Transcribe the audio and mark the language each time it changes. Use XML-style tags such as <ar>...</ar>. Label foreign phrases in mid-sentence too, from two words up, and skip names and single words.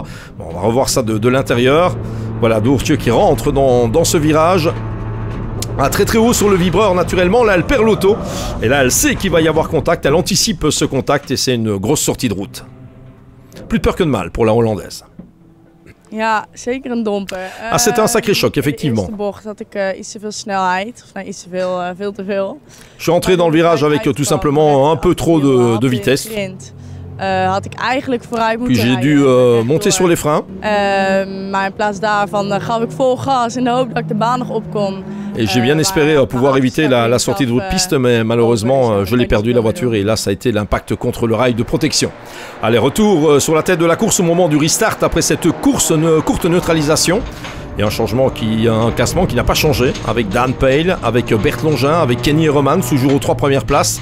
<fr>Bon, on va revoir ça de l'intérieur. Voilà, Doortje qui rentre dans ce virage. Très très haut sur le vibreur naturellement, là elle perd l'auto et là elle sait qu'il va y avoir contact, elle anticipe ce contact et c'est une grosse sortie de route. Plus de peur que de mal pour la Hollandaise.</fr> <nl>Ja, zeker een domper.</nl> <fr>C'était un sacré choc, effectivement.</fr> <nl>De eerste bocht had ik iets te veel snelheid, of iets te veel, veel te veel.</nl> <fr>Je suis rentré dans le virage avec tout simplement un peu trop de vitesse. Puis j'ai dû monter sur les freins.</fr> <nl>Maar in plaats daarvan gaf ik vol gas in de hoop dat ik de baan nog op kon.</nl> <fr>Et j'ai bien espéré pouvoir éviter la sortie de route piste, mais malheureusement je l'ai perdu la voiture et là ça a été l'impact contre le rail de protection. Allez, retour sur la tête de la course au moment du restart après cette courte neutralisation. Et un classement qui n'a pas changé avec Dan Pale, avec Bert Longin, avec Kenny Roman, toujours aux 3 premières places.</fr>